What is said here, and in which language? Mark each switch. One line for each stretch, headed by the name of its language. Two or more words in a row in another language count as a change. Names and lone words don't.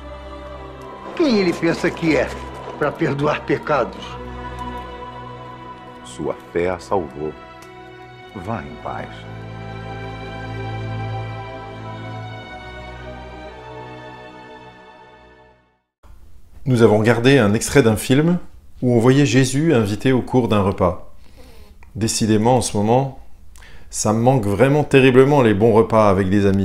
Portuguese: Quem ele pensa que é para perdoar pecados? Sua fé a salvou. Vá em paz.
French: Nous avons regardé un extrait d'un film où on voyait Jésus invité au cours d'un repas. Décidément, en ce moment, Ça me manque vraiment terriblement les bons repas avec des amis.